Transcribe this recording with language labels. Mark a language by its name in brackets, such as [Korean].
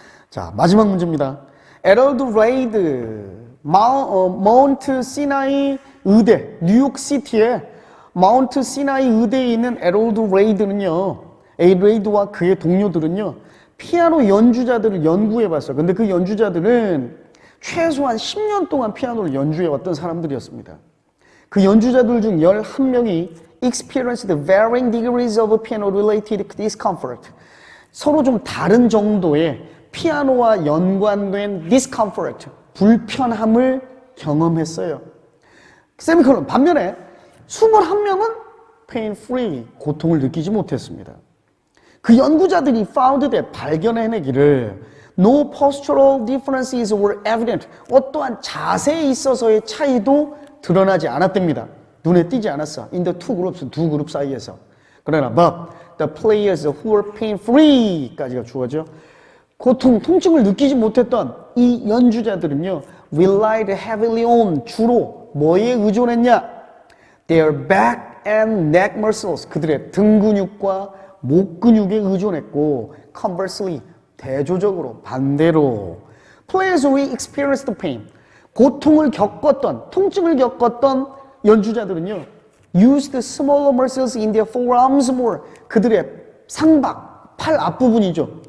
[Korean] 자, 마지막 문제입니다. 에럴드 레이드, 마운트 시나이 의대, 뉴욕시티에 마운트 시나이 의대에 있는 에럴드 레이드는요, 레이드와 그의 동료들은요, 피아노 연주자들을 연구해봤어요. 근데 그 연주자들은 최소한 10년 동안 피아노를 연주해왔던 사람들이었습니다. 그 연주자들 중 11명이 [English] experienced varying degrees of piano-related discomfort. [Korean] 서로 좀 다른 정도의 피아노와 연관된 discomfort, 불편함을 경험했어요. 세미콜론. 반면에 21명은 [English] pain free, [Korean] 고통을 느끼지 못했습니다. 그 연구자들이 [English] found that, [Korean] 발견해내기를 [English] no postural differences were evident, [Korean] 어떠한 자세에 있어서의 차이도 드러나지 않았답니다. 눈에 띄지 않았어. [English] in the two groups, [Korean] 두 그룹 사이에서. 그러나 [English] but the players who were pain free [Korean] 까지가 주어져. 통증을 느끼지 못했던 이 연주자들은요, [English] relied heavily on, [Korean] 주로 뭐에 의존했냐? [English] Their back and neck muscles, [Korean] 그들의 등 근육과 목 근육에 의존했고, [English] conversely, [Korean] 대조적으로, 반대로, [English] players who experienced pain, [Korean] 고통을 겪었던, 통증을 겪었던 연주자들은요, [English] used smaller muscles in their forearms more, [Korean] 그들의 상박, 팔 앞부분이죠.